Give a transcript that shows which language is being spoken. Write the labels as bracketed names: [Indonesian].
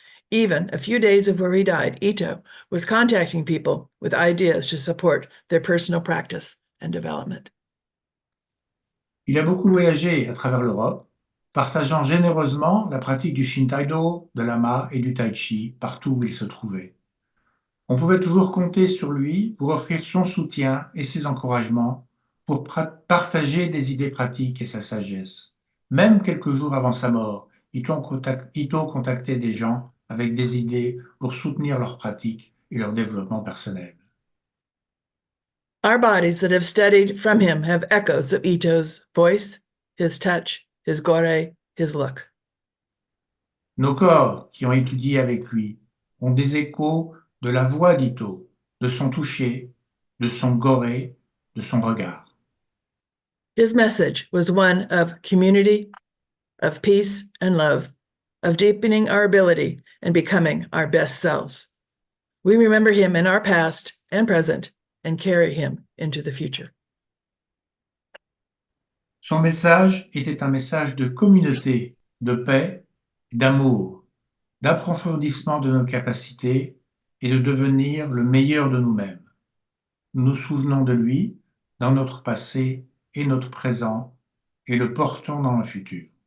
[English] Even a few days before he died, Ito was contacting people with ideas to support their personal practice and development. [French] Il a beaucoup voyagé à travers l'Europe, partageant généreusement la pratique du Shintaido, de l'Ama et du Tai Chi partout où il se trouvait. On pouvait toujours compter sur lui pour offrir son soutien et ses encouragements, pour partager des idées pratiques et sa sagesse. Même quelques jours avant sa mort, Ito contactait des gens avec des idées pour soutenir leurs pratiques et leur développement personnel. [English] Our bodies that have studied from him have echoes of Ito's voice, his touch, his gore, his look. [French] Nos corps, qui ont étudié avec lui, ont des échos de la voix d'Ito, de son toucher, de son goré, de son regard. [English] His message was one of community, of peace and love, of deepening our ability and becoming our best selves. We remember him in our past and present and carry him into the future. [French] Son message était un message de communauté, de paix, d'amour, d'approfondissement de nos capacités et de devenir le meilleur de nous-mêmes. Nous nous souvenons de lui dans notre passé et notre présent et le portons dans le futur.